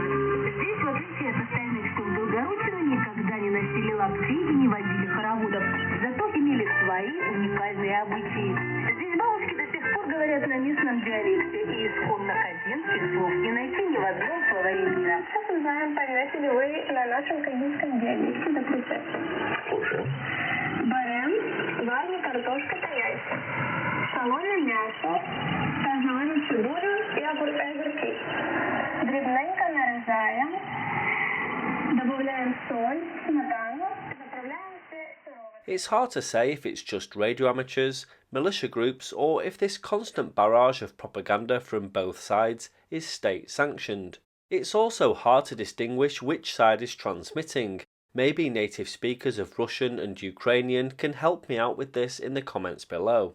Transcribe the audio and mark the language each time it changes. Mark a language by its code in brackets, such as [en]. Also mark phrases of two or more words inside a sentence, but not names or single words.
[ru] Здесь, в отличие от остальных сел Белгородчины, никогда не носили лапти и не водили хороводов, зато имели свои уникальные обычаи. Здесь бабушки до сих пор говорят на местном диалекте, и исконно козинских слов не найти ни в одном словаре мира. Сейчас узнаем, поймете ли вы на нашем козинском диалекте, допустим. Слушаю. [uk] Барем, варня, картошка та яйца. Солоне м'ясо, сажаємо цибулю і огурки. Дрібненько нарізаємо, додаємо соль, сметану, заправляємо все сироватку. [en] It's hard to say if it's just radio amateurs, militia groups, or if this constant barrage of propaganda from both sides is state-sanctioned. It's also hard to distinguish which side is transmitting. Maybe native speakers of Russian and Ukrainian can help me out with this in the comments below.